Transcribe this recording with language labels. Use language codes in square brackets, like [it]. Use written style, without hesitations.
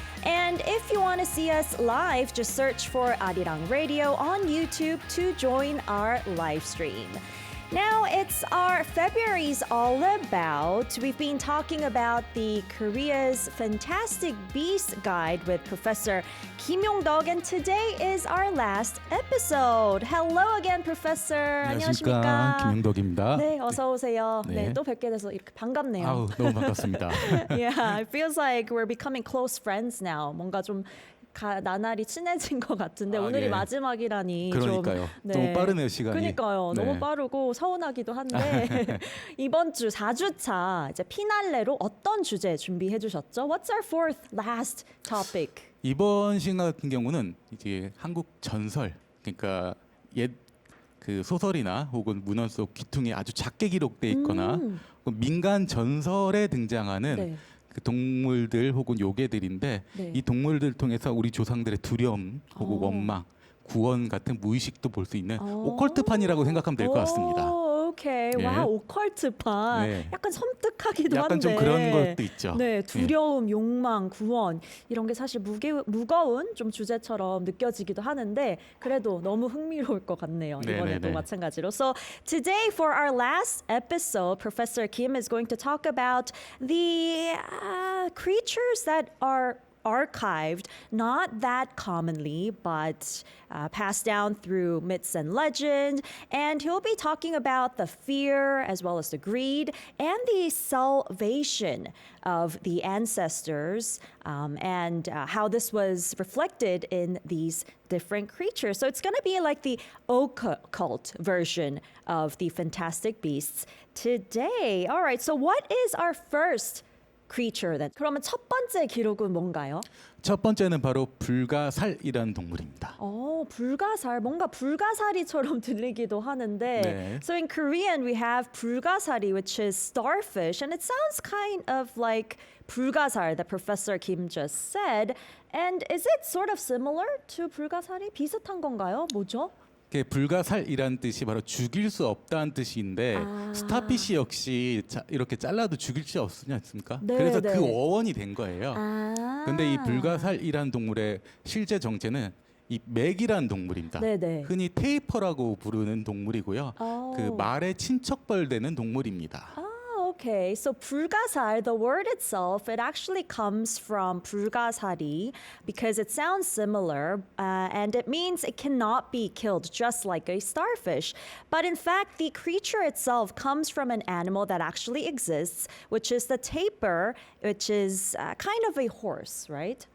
[en] And if you want to see us live, just search for Arirang Radio on YouTube to join our live stream. Now it's our February's all about. We've been talking about the Korea's Fantastic Beasts Guide with Professor Kim Yong-dok, and today is our last episode. Hello again, Professor. [ko] 안녕하십니까, 김용덕입니다. 네, 어서 오세요. 네, 네. 또 뵙게 돼서 이렇게 반갑네요. 아우, 너무 반갑습니다. [en] Yeah, it feels like we're becoming close friends now. [ko] 뭔가 좀 나날이 친해진 것 같은데 오늘이 예. 마지막이라니 그러니까요. 좀 너무 빠르네요, 시간이. 그러니까요. 네. 너무 빠르고 서운하기도 한데 이번 주 4주차 이제 피날레로 어떤 주제 준비해 주셨죠? [en] What's our fourth last topic? [ko] 이번 시간 같은 경우는 이제 한국 전설, 그러니까 옛 그 소설이나 혹은 문헌 속 귀퉁이에 아주 작게 기록돼 있거나 혹은 민간 전설에 등장하는 네. 그 동물들 혹은 요괴들인데 네. 이 동물들 통해서 우리 조상들의 두려움 혹은 오. 원망, 구원 같은 무의식도 볼 수 있는 오. 오컬트판이라고 생각하면 될 것 같습니다. 오, 오케이. 네. 와, 오컬트판. 네. 약간 섬뜩하기도 약간 한데. 좀 그런 것도 있죠. 네, 두려움, 욕망, 구원 이런 게 사실 무거운 좀 주제처럼 느껴지기도 하는데 그래도 너무 흥미로울 것 같네요. 네, 이번에도 네, 네. 마찬가지로. [en] So today for our last episode, Professor Kim is going to talk about the creatures that are archived, not that commonly, but passed down through myths and legend. And he'll be talking about the fear as well as the greed and the salvation of the ancestors and how this was reflected in these different creatures. So it's going to be like the occult version of the Fantastic Beasts today. All right, so what is our first creature then? [ko] 그러면 첫 번째 기록은 뭔가요? 첫 번째는 바로 불가살이라는 동물입니다. 불가살. 뭔가 불가사리처럼 들리기도 하는데. 네. [en] So in Korean we have 불가사리, which is starfish, and it sounds kind of like 불가살 that Professor Kim just said. And is it sort of similar to 불가사리? [ko] 비슷한 건가요? 뭐죠? 불가살이라는 뜻이 바로 죽일 수 없다는 뜻인데 스타피시 역시 이렇게 잘라도 죽일 수 없지 않습니까? 네, 그래서 네. 그 어원이 된 거예요. 근데 이 불가살이라는 동물의 실제 정체는 이 맥이라는 동물입니다. 네, 네. 흔히 테이퍼라고 부르는 동물이고요. 그 말의 친척벌 되는 동물입니다. [en] Okay, so 불가살, the word itself, it actually comes from 불가사리 because it sounds similar and it means it cannot be killed just like a starfish. But in fact, the creature itself comes from an animal that actually exists, which is the tapir, which is kind of a horse, right?